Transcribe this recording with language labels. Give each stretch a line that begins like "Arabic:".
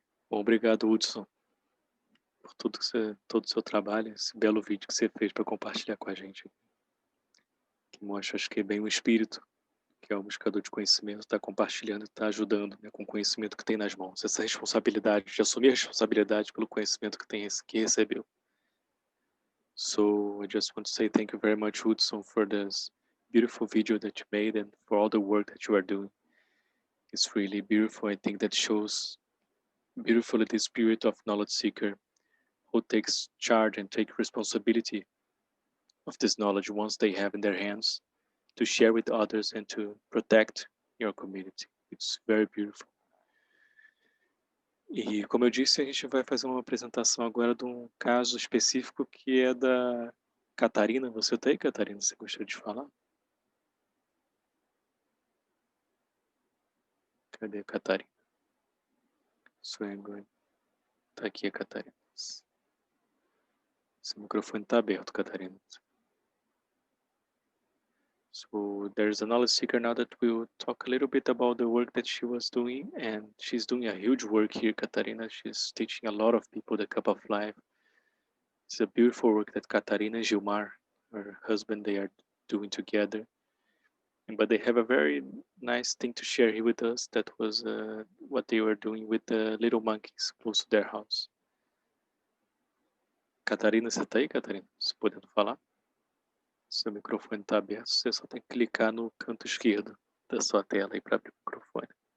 Portuguese: Bom, obrigado, Hudson, por todo o seu trabalho, esse belo vídeo que você fez para compartilhar com a gente. Que mostra, acho que é bem o espírito, que é o buscador de conhecimento, está compartilhando e está ajudando, né, com o conhecimento que tem nas mãos. Essa responsabilidade, de assumir a responsabilidade pelo conhecimento que recebeu.
English: So, I just want to say thank you very much, Hudson, for this beautiful video that you made and for all the work that you are doing. It's really beautiful. I think that shows beautifully the spirit of knowledge seeker who takes charge and take responsibility of this knowledge once they have in their hands to share with others and to protect your community. It's very beautiful.
Portuguese: E como eu disse, a gente vai fazer uma apresentação agora de um caso específico que é da Catarina. Você tá aí, Catarina? Você gostaria de falar? Cadê a Catarina? Tá aqui a Catarina. Seu microfone tá aberto, Catarina.
English: So there's a knowledge seeker now that will talk a little bit about the work that she was doing, and she's doing a huge work here, Catarina. She's teaching a lot of people the Cup of Life. It's a beautiful work that Catarina and Gilmar, her husband, they are doing together. But they have a very nice thing to share here with us. That was what they were doing with the little monkeys close to their house.
Portuguese: Catarina, você tá aí, Catarina? Você podendo falar? Seu microfone está aberto, você só tem que clicar no canto esquerdo da sua tela aí para abrir o microfone.